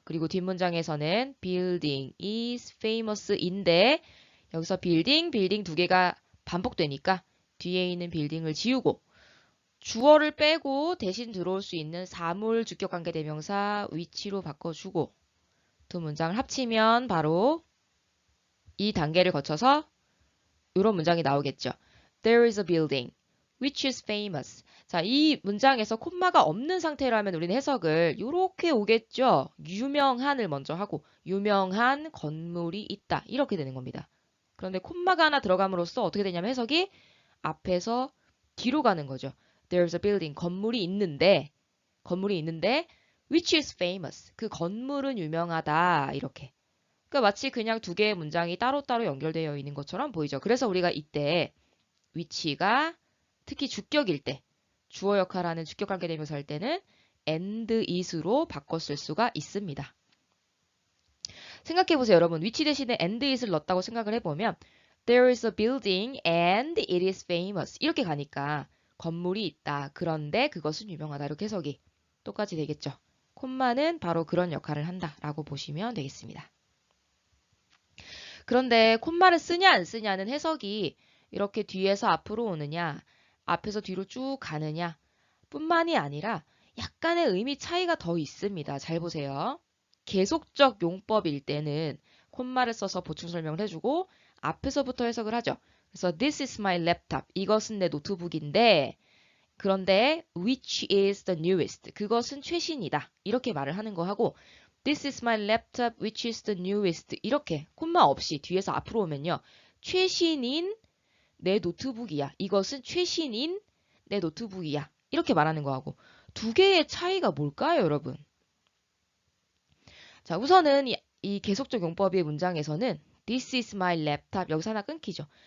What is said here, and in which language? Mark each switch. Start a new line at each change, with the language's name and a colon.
Korean: 그리고 뒷문장에서는 building is famous인데 여기서 빌딩 두 개가 반복되니까 뒤에 있는 빌딩을 지우고 주어를 빼고 대신 들어올 수 있는 사물 주격관계대명사 위치로 바꿔주고 두 문장을 합치면 바로 이 단계를 거쳐서 이런 문장이 나오겠죠.
English: There is a building which is famous.
Korean: 자, 이 문장에서 콤마가 없는 상태라면 우리는 해석을 이렇게 오겠죠. 유명한을 먼저 하고 유명한 건물이 있다. 이렇게 되는 겁니다. 그런데 콤마가 하나 들어감으로써 어떻게 되냐면 해석이 앞에서 뒤로 가는 거죠.
English: There's a building.
Korean: 건물이 있는데
English: which is famous.
Korean: 그 건물은 유명하다. 이렇게. 그러니까 마치 그냥 두 개의 문장이 따로따로 연결되어 있는 것처럼 보이죠. 그래서 우리가 이때 위치가 특히 주격일 때 주어 역할하는 주격 관계 대명사 할 때는 and is로 바꿔 쓸 수가 있습니다. 생각해 보세요, 여러분. 위치 대신에 and is를 넣었다고 생각을 해보면
English: There is a building and it is famous.
Korean: 이렇게 가니까 건물이 있다. 그런데 그것은 유명하다. 이렇게 해석이 똑같이 되겠죠. 콤마는 바로 그런 역할을 한다라고 보시면 되겠습니다. 그런데 콤마를 쓰냐 안 쓰냐는 해석이 이렇게 뒤에서 앞으로 오느냐, 앞에서 뒤로 쭉 가느냐 뿐만이 아니라 약간의 의미 차이가 더 있습니다. 잘 보세요. 계속적 용법일 때는 콤마를 써서 보충 설명을 해주고 앞에서부터 해석을 하죠.
English: 그래서 this is my laptop.
Korean: 이것은 내 노트북인데 그런데
English: which is the newest.
Korean: 그것은 최신이다. 이렇게 말을 하는 거 하고
English: this is my laptop which is the newest.
Korean: 이렇게 콤마 없이 뒤에서 앞으로 오면요. 최신인 내 노트북이야. 이것은 최신인 내 노트북이야. 이렇게 말하는 거하고 두 개의 차이가 뭘까요, 여러분? 자, 우선은 이 계속적 용법의 문장에서는
English: this is my laptop
Korean: 여기서 하나 끊기죠.